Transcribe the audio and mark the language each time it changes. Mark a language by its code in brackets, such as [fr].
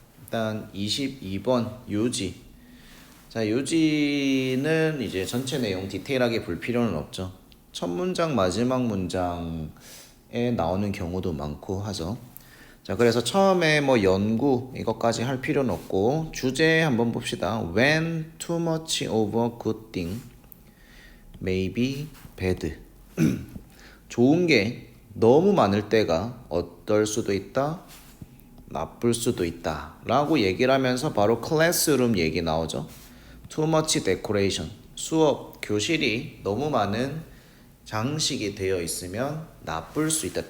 [ko] 일단 22번 요지. 자, 요지는 이제 전체 내용 디테일하게 볼 필요는 없죠. 첫 문장 마지막 문장에 나오는 경우도 많고 하죠. 자, 그래서 처음에 뭐 연구 이것까지 할 필요는 없고 주제 한번 봅시다. [en] When too much of a good thing may be bad. [ko] 좋은 게 너무 많을 때가 어떨 수도 있다, 나쁠 수도 있다 라고 얘기를 하면서 바로 클래스룸 얘기 나오죠. [en] Too much decoration. [ko] 수업, 교실이 너무 많은 장식이 되어 있으면 나쁠 수 있다.